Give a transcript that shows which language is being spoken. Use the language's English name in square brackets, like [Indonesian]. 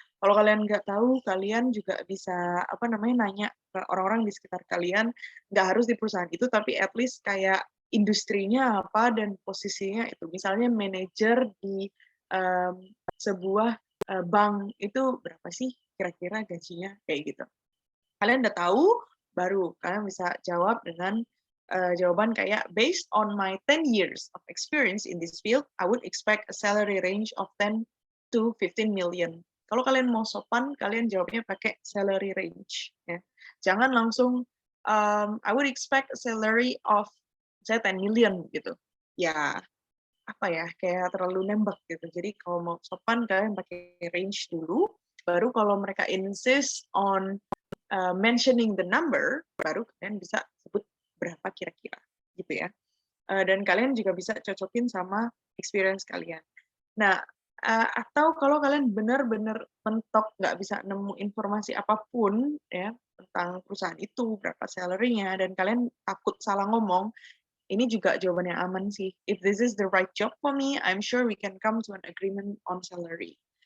[Indonesian] Kalau kalian nggak tahu, kalian juga bisa apa namanya nanya ke orang-orang di sekitar kalian, nggak harus di perusahaan itu, tapi at least kayak industrinya apa dan posisinya itu. Misalnya manajer di sebuah bank itu berapa sih kira-kira gajinya kayak gitu. Kalian udah tahu, baru kalian bisa jawab dengan jawaban kayak [English] based on my 10 years of experience in this field, I would expect a salary range of 10 to 15 million. [Indonesian] Kalau kalian mau sopan, kalian jawabnya pakai salary range. Ya. Jangan langsung, [English] I would expect a salary of, saya 10 million gitu. [Indonesian] Ya, apa ya, kayak terlalu nembak gitu. Jadi kalau mau sopan, kalian pakai range dulu. Baru kalau mereka [English] insist on mentioning the number, [Indonesian] baru kalian bisa sebut berapa kira-kira gitu ya. Dan kalian juga bisa cocokin sama experience kalian. Nah, atau kalau kalian benar-benar mentok nggak bisa nemu informasi apapun ya tentang perusahaan itu, berapa salary-nya, dan kalian takut salah ngomong, ini juga jawaban yang aman sih. [English] If this is the right job for me, I'm sure we can come to an agreement on salary.